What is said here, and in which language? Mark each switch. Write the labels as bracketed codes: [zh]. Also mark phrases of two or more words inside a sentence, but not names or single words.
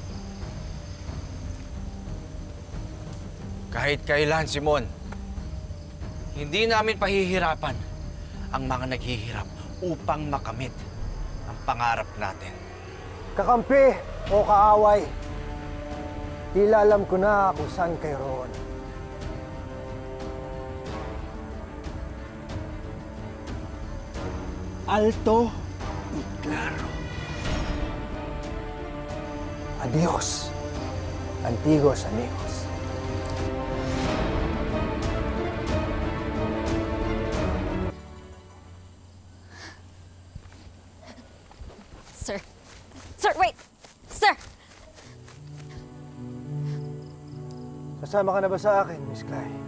[tl] Kahit kailan, Simon, hindi namin pahihirapan ang mga naghihirap upang makamit ang pangarap natin. Kakampi o kaaway, tila alam ko na kung saan kayo roon. [es] Alto y claro. Adiós, antiguos amigos. [en] Sir. Sir, wait! Sir! [tl] Kasama ka na ba sa akin, Miss Clay?